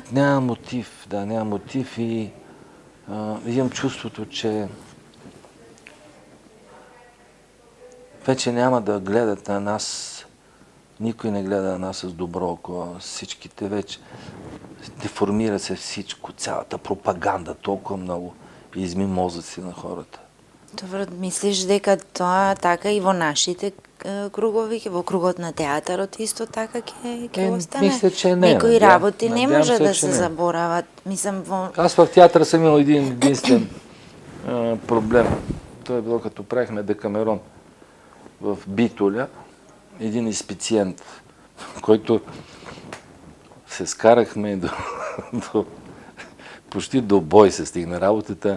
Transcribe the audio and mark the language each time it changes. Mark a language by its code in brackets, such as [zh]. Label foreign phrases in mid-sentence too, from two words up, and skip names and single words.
[bg] Нямам мотив, да, нямам мотив и имам чувството, че вече няма да гледат на нас, никой не гледа на нас с добро око. Всичките вече деформира се всичко, цялата пропаганда толкова много и изми мозъци на хората. [mk] Добро, мислиш дека тоа така и во нашите кругови, во кругот на театарот исто така ќе остане? [bg] Мисля, че не. [mk] Некои работи не [bg] надявам [mk] може [bg] се, [mk] да [bg] че [mk] се [bg] не. [mk] заборават. Мислам, [bg] Аз в театъра съм имал един единствен проблем. Той е било като правихме Декамерон в Битоля. Един изпициент, който се скарахме почти до бой се стигна работата.